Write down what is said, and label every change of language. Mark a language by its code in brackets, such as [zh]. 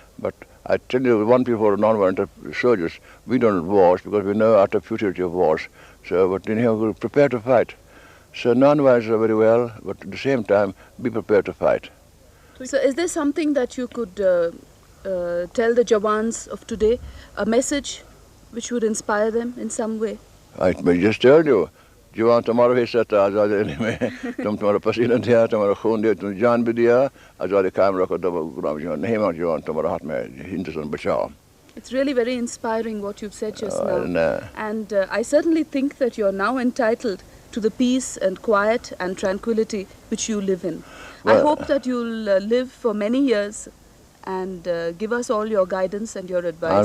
[en] But I tell you, one people who are non-violent soldiers, we don't have wars because we know utter futility of wars. So, but anyhow, we're prepared to fight. So non-violence is very well, but at the same time, be prepared to fight. So is there something that you could tell the Jawans of today, a message which would inspire them in some way? I just told you, [hi] जवान तुम्हारा हिस्सा था आज़ादी में, तुम तुम्हारा पसीना दिया, तुम्हारा खून दिया, तुम जान भी दिया, आज़ादी कायम रखो, तब गुलाम जवान नहीं मान जवान तुम्हारा हाथ में हिंदुस्तान बचाओ. [en] It's really very inspiring what you've said just now. And I certainly think that you're now entitled to the peace and quiet and tranquility which you live in. Well, I hope that you'll live for many years and give us all your guidance and your advice.